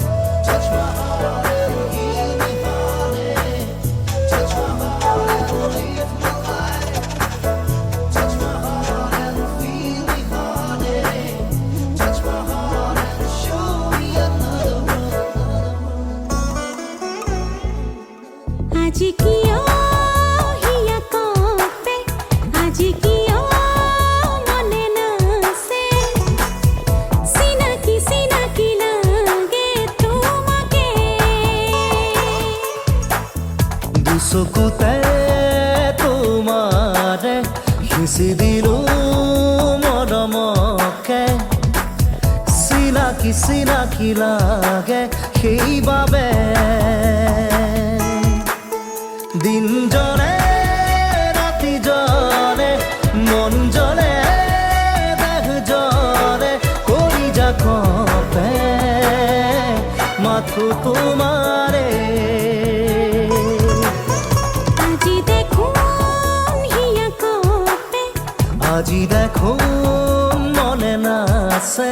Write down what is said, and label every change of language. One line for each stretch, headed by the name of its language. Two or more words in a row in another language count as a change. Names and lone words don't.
English: Touch my heart and heal me, honey. Touch my heart and live my life. Touch my heart and feel me, honey. Touch my heart and show me another world.
Assamese: আজি কিয় হিয়া কপে আজি কিয় মনে নাছে চিনাকি চিনাকি লাগে তোমাকে দুচকুতে তোৰ খুচি দিলো মৰমকে চিনাকি চিনাকি লাগে সেইবাবে দিন জলে ৰাতি জলে মন জলে দেহ জলে কলিজা কঁপে মাথো তোমাৰে আজি দেখুন হিয়া কপে আজি দেখোন মনে নাচে